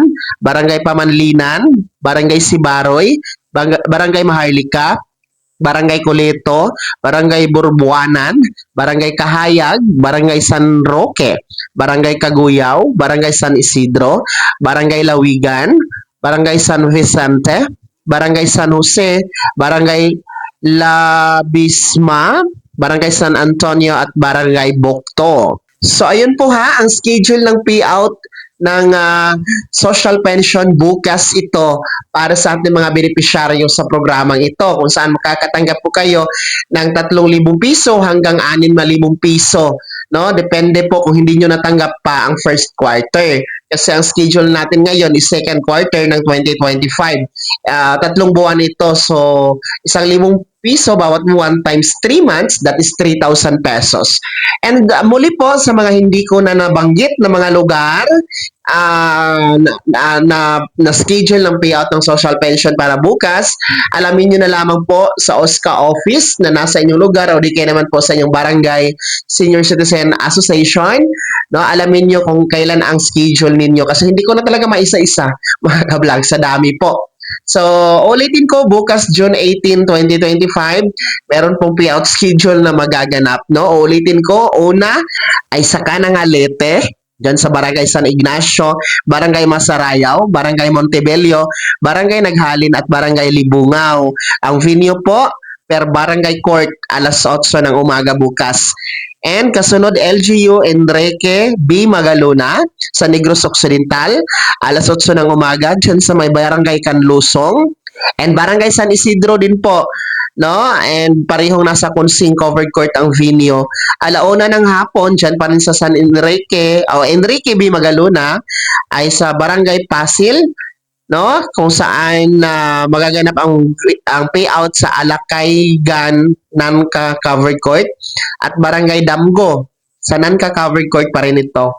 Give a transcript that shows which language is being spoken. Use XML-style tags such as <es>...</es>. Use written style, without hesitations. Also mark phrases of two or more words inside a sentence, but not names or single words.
<tl>Barangay Pamanlinan, Barangay Sibaroy, Barangay Maharlika, Barangay Coleto, Barangay Burbuanan, Barangay Kahayag, Barangay San Roque, Barangay Caguyaw, Barangay San Isidro, Barangay Lawigan, Barangay San Vicente, Barangay San Jose, Barangay La Bisma, Barangay San Antonio at Barangay Bokto. So, ayun po ha, ang schedule ng payout ng</tl> <en>social pension</en> <tl>bukas ito para sa ating mga benepisyaryo sa programang ito kung saan makakatanggap po kayo ng 3,000 piso hanggang 6,000 piso. No? Depende po kung hindi nyo natanggap pa ang</tl> <en>first quarter.</en> <tl>Kasi ang schedule natin ngayon is</tl> <en>second quarter</en> <tl>ng 2025. Tatlong buwan ito. So, 1,000 piso bawat buwan</tl> <en>times 3 months, that is 3,000 pesos.</en> <tl>And muli po sa mga hindi ko na nabanggit na mga lugar, na schedule ng payout ng</tl> <en>social pension</en> <tl>para bukas, alamin nyo na lamang po sa OSCA office na nasa inyong lugar o di kaya naman po sa inyong barangay Senior Citizen Association. No, alamin nyo kung kailan ang schedule ninyo kasi hindi ko na talaga maisa-isa mga ka-vlog sa dami po. So, ulitin ko, bukas June 18, 2025, meron pong</tl> <en>payout schedule</en> <tl>na magaganap. No? Ulitin ko, una ay sa Kanangalete, dyan sa Barangay San Ignacio, Barangay Masarayaw, Barangay Montebello, Barangay Naghalin at Barangay Libungaw. Ang venue po, per Barangay Court, alas 8 ng umaga bukas. And kasunod, LGU Enrique B. Magaluna sa Negros Occidental, alas 8 ng umaga, dyan sa may Barangay Canlusong. And Barangay San Isidro din po, no? And parehong nasa Kunsing</tl> <en>covered court</en> <tl>ang venue. Alauna ng hapon, dyan pa rin sa San Enrique, o Enrique B. Magaluna, ay sa Barangay Pasil, no? Kung saan magaganap ang payout sa Alakay Gan</tl> <en>non-covered court</en> <tl>at Barangay Damgo sa</tl> <en>non-covered court</en> <tl>pa rin ito.</tl>